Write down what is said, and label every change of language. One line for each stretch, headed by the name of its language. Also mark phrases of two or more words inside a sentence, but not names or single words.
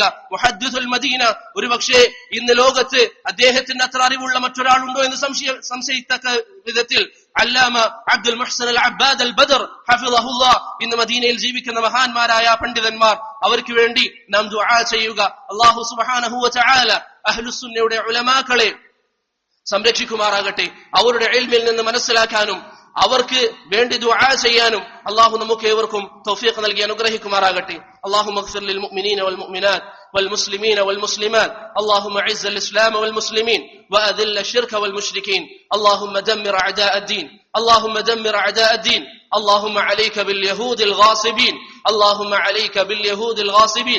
Malayalam: മുഹദ്ദിസുൽ മദീന, ഒരുപക്ഷേ ഇന്ന് ലോകത്ത് അദ്ദേഹത്തിന് അത്ര അറിവുള്ള മറ്റൊരാളുണ്ടോ എന്ന് സംശയിത്തക്ക വിധത്തിൽ അല്ലാമ അബ്ദുൽ മുഹ്സൻ അൽ അബ്ബാദ് അൽ ബദർ ഹഫിളഹുല്ലാഹ് ഇന്ന് മദീനയിൽ ജീവിക്കുന്ന മഹാന്മാരായ പണ്ഡിതന്മാർ, അവർക്ക് വേണ്ടി നാം ദുആ ചെയ്യുക.
Arabic: الله سبحانه وتعالى
Malayalam: അഹ്ലുസുന്നയുടെ ഉലമാക്കളെ സംരക്ഷിക്കുമാറാകട്ടെ. അവരുടെ ഇൽമിൽ നിന്ന് മനസ്സിലാക്കാനും അവർക്ക് വേണ്ടി ദുആ ചെയ്യാനും അല്ലാഹു നമുക്ക് ഏവർക്കും തൗഫീഖ് നൽകി അനുഗ്രഹിക്കുമാറാകട്ടെ.
Arabic: اللهم اغفر للمؤمنين والمؤمنات والمسلمين والمسلمات. اللهم اعز الإسلام والمسلمين وأذل الشرك والمشركين. اللهم دمر أعداء الدين. اللهم دمر أعداء الدين. اللهم عليك باليهود الغاصبين. اللهم عليك باليهود الغاصبين.